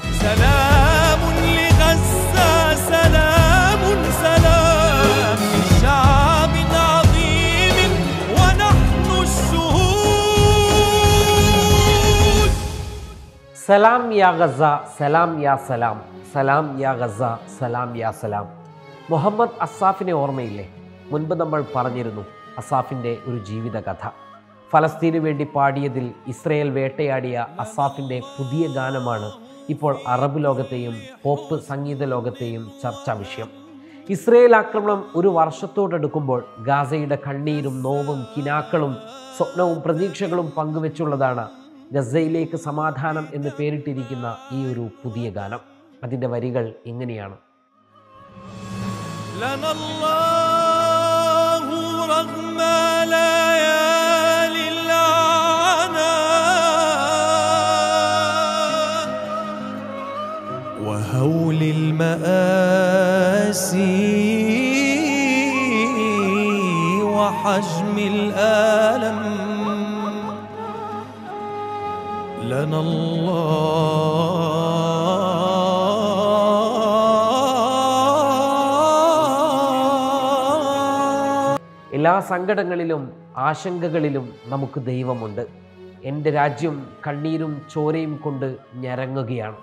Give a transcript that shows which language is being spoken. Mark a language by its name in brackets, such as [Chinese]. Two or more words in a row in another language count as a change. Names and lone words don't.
[Arabic] سلام لغزة سلام سلام لشعب عظيم ونحن الشهود. سلام يا غزة، سلام يا سلام، سلام يا غزة، سلام يا سلام. [Malayalam] മുഹമ്മദ് അസാഫിനെ ഓർമ്മയില്ലേ? മുൻപ് നമ്മൾ പറഞ്ഞിരുന്നു അസാഫിൻ്റെ ഒരു ജീവിത കഥ. ഫലസ്തീനു വേണ്ടി പാടിയതിൽ ഇസ്രയേൽ വേട്ടയാടിയ അസാഫിൻ്റെ പുതിയ ഗാനമാണ് ഇപ്പോൾ അറബ് ലോകത്തെയും പോപ്പ് സംഗീത ലോകത്തെയും ചർച്ചാ വിഷയം. ഇസ്രയേൽ ആക്രമണം ഒരു വർഷത്തോടടുക്കുമ്പോൾ ഗാസയുടെ കണ്ണീരും നോവും കിനാക്കളും സ്വപ്നവും പ്രതീക്ഷകളും പങ്കുവെച്ചുള്ളതാണ് ഗസയിലേക്ക് സമാധാനം എന്ന് പേരിട്ടിരിക്കുന്ന ഈ ഒരു പുതിയ ഗാനം. അതിൻ്റെ വരികൾ ഇങ്ങനെയാണ്: [Arabic] وهول المآسي وحجم الآلم لنا [Malayalam] എല്ലാ സങ്കടങ്ങളിലും ആശങ്കകളിലും നമുക്ക് ദൈവമുണ്ട്. എൻ്റെ രാജ്യം കണ്ണീരും ചോരയും കൊണ്ട് ഞരങ്ങുകയാണ്.